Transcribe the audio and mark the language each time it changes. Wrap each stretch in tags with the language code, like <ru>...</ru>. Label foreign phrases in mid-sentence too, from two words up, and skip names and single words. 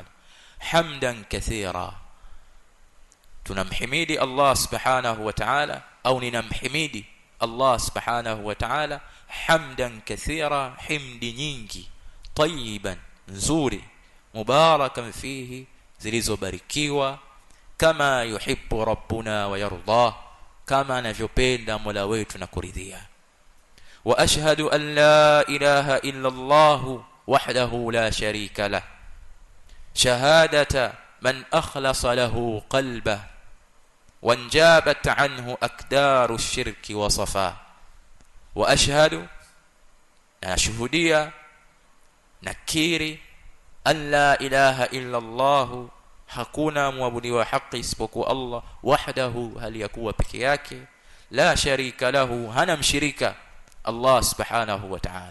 <ar>حمدا كثيرا,</ar> <sw>tunamhimidi</sw> <ar>الله سبحانه وتعالى,</ar> <sw>au ninamhimidi</sw> <ar>الله سبحانه وتعالى حمدا كثيرا,</ar> <sw>himdi nyingi, tayyiban, nzuri,</sw> <ar>مباركا فيه,</ar> <sw>zilizobarikiwa, kama</sw> <ar>يحب ربنا ويرضى,</ar> <sw>kama anavyopenda Mola wetu na kuridhia.</sw> <ar>وأشهد أن لا إله إلا الله وحده لا شريك له شهادة من أخلص له قلبه وانجابت عنه أكدار الشرك وصفا. وأشهد,</ar> <sw>na shuhudia nakiri,</sw> <ar>أن لا إله إلا الله,</ar> <sw>hakuna muabudiwa haki isipokuwa Allah, wahdahu, hali yakuwa peke yake,</sw> <ar>لا شريك له,</ar> <sw>hana mshirika</sw> <ar>الله سبحانه وتعالى.</ar>